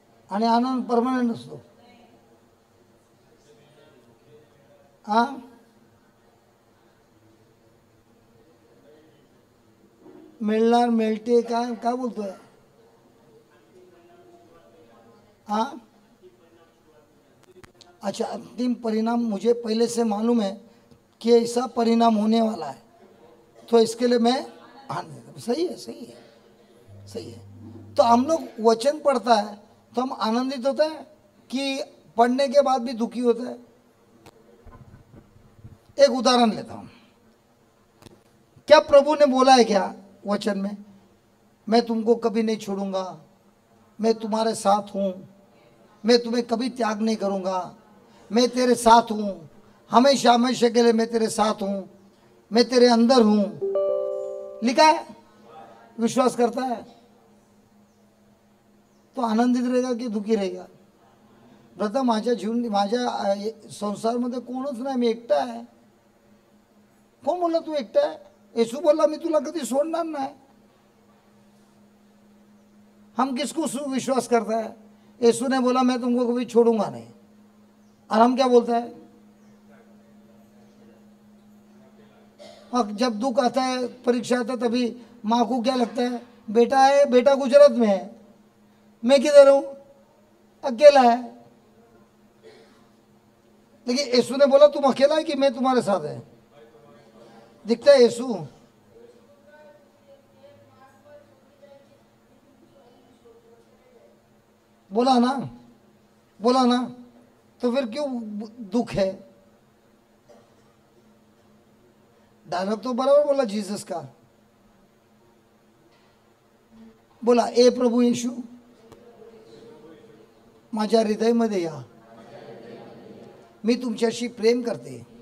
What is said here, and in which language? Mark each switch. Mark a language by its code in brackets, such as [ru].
[mr] आणि आनंद परमनंट असतो. हा, मिळणार मिळते काय काय बोलतोय? [hi] हाँ, अच्छा, अंतिम परिणाम मुझे पहले से मालूम है कि ऐसा परिणाम होने वाला है, तो इसके लिए मैं सही है, सही है, सही है. तो हम लोग वचन पढ़ता है तो हम आनंदित होते हैं कि पढ़ने के बाद भी दुखी होता है? एक उदाहरण लेता हूँ. क्या प्रभु ने बोला है क्या वचन में, मैं तुमको कभी नहीं छोड़ूंगा, मैं तुम्हारे साथ हूँ, मैं तुम्हें कभी त्याग नहीं करूँगा, मैं तेरे साथ हूँ, हमेशा हमेशा के लिए मैं तेरे साथ हूँ, मैं तेरे अंदर हूँ, लिखा है? विश्वास करता है तो आनंदित रहेगा की दुखी रहेगा? [mr] ब्रदर, माझ्या जीवन माझ्या संसारमध्ये कोणच नाही, मी एकटा आहे. कोण बोलला तू एकटा आहे? येशू बोलला मी तुला कधी सोडणार नाही. [hi] हम किसको विश्वास करता है? येशू ने बोला मैं तुमको कभी छोड़ूंगा नहीं, और हम क्या बोलता है? और जब दुख आता है, परीक्षा आता है, तभी माँ को क्या लगता है? बेटा है, बेटा गुजरात में है, मैं किधर हूँ? अकेला है. लेकिन यीशु ने बोला तुम अकेला है कि मैं तुम्हारे साथ है? दिखता है यीशु? बोला ना, बोला ना, तो फिर क्यों दुख है? डायलॉग तो बराबर बोला जीसस का. [mr] बोला, ए प्रभू येशू माझ्या हृदयामध्ये या, मी तुमच्याशी प्रेम करते.